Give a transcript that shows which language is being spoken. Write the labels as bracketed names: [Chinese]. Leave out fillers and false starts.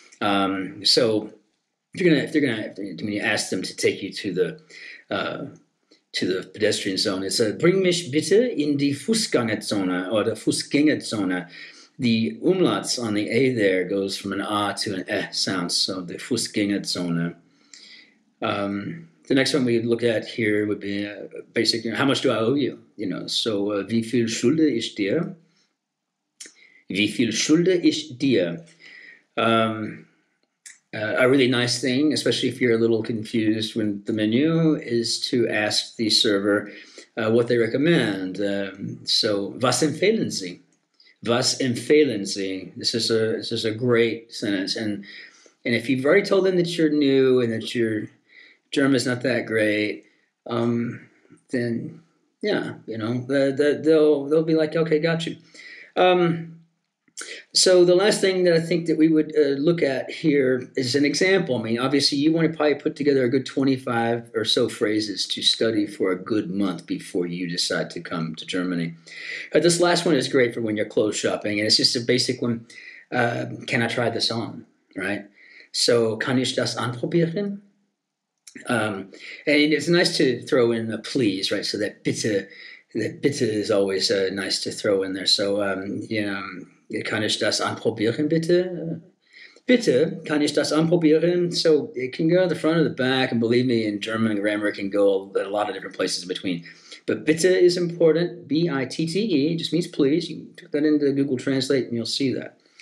[English] So when you ask them to take you to the pedestrian zone, it's [German] bring mich bitte in die Fußgängerzone [English] or the Fußgängerzone. The umlauts on the A there goes from an A to an E sound, so the Fußgängerzone. The next one we look at here would be basically, how much do I owe you? [German] So wie viel schulde ich dir? Wie viel schulde ich dir? [English] A really nice thing, especially if you're a little confused with the menu, is to ask the server what they recommend. [German] So, was empfehlen Sie? Was empfehlen Sie? [English] This is a great sentence, and if you've already told them that you're new and that your German's not that great, then yeah, they'll be like, okay, got you. So the last thing that I think that we would look at here is an example. I mean, obviously, you want to probably put together a good 25 or so phrases to study for a good month before you decide to come to Germany. This last one is great for when you're clothes shopping, and it's just a basic one. Can I try this on, right? [German] So, kann ich das anprobieren? [English] And it's nice to throw in a please, right? So that bitte is always nice to throw in there. [German] So, kann ich das anprobieren, bitte? Bitte, kann ich das anprobieren? [English] So it can go to the front or the back, and believe me, in German grammar, it can go a lot of different places in between. But bitte is important. B-I-T-T-E just means please. You can put that into Google Translate, and you'll see that.